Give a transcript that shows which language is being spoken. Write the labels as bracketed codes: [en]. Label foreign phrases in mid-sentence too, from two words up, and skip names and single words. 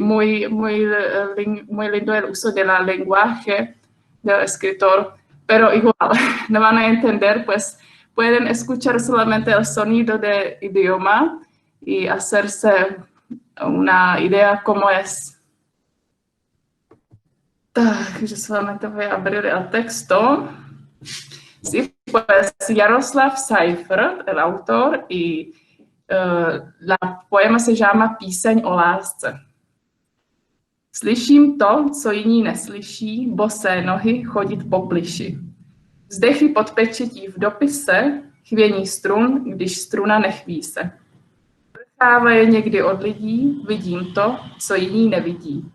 [es] muy lindo el uso del lenguaje del escritor, pero igual no van a entender, pues pueden escuchar solamente el sonido del idioma y hacerse una idea cómo es. Yo solamente voy a abrir el texto. Sí, pues Jaroslav Seifert, el autor, y la poema se llama Píseň o lásce. [cs] Slyším to, co jiní neslyší, bosé nohy chodit po plyši. Vzdechy pod pečetí v dopise, chvění strun, když struna nechví se. Očekávají někdy od lidí, vidím to, co jiní nevidí.